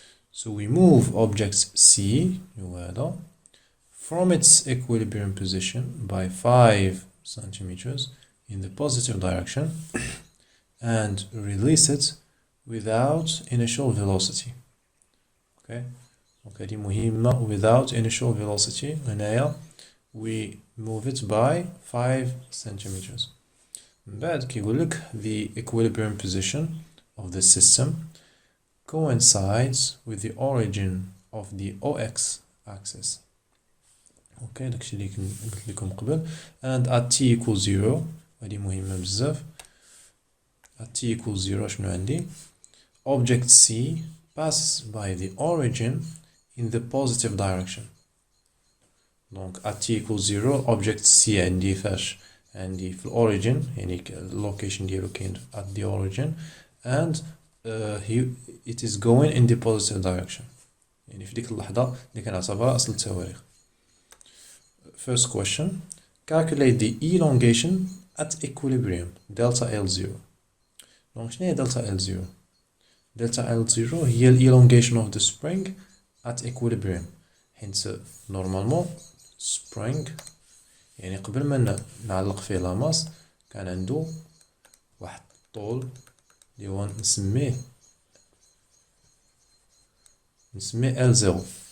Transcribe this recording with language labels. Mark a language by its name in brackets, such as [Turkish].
[English] So we move object C from its equilibrium position by 5 centimeters in the positive direction and release it without initial velocity. [Arabic] Okay, دي مهمة. [English] Without initial velocity هنايا we move it by 5 centimeters. [Arabic] من بعد كيقولك [English] the equilibrium position of the system coincides with the origin of the OX axis. [Arabic] Okay, داكشي اللي قلت لكم قبل. [English] And at t equals 0 [Arabic] هذه مهمة بزاف. [English] at t equals 0 [Arabic] شنو عندي؟ [English] object C passes by the origin in the positive direction. Donc at t equals 0 object C [Arabic] عندي فاش عندي في [English] origin، يعني location [Arabic] ديالو كاين [English] at the origin, and it is going in the positive direction، [Arabic] يعني في ديك اللحظة اللي كنعتبرها أصل التواريخ. [English] First question: calculate the elongation at equilibrium delta L0. Donc [Arabic] شنو هي [English] delta L0؟ delta L0 هي ال elongation of the spring at equilibrium. [Arabic] حيت normalement spring يعني قبل ما نعلق فيه لاماس كان عنده واحد الطول اللي هو نسميه L0.